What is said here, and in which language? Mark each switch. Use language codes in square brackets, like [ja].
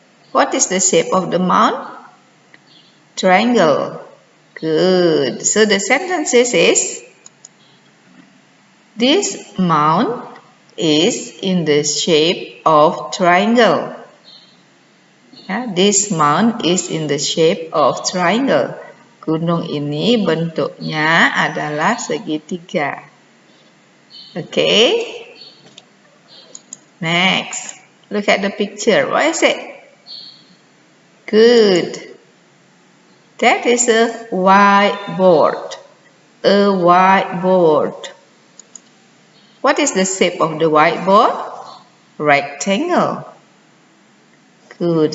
[en] What is the shape of the mound? Triangle. Good. So the sentence is, this mound is in the shape of triangle. Ya, this mound is in the shape of triangle. [id] Gunung ini bentuknya adalah segitiga. [en] Okay. Next, look at the picture. What is it? Good. That is a whiteboard. A whiteboard. What is the shape of the whiteboard? Rectangle. Good.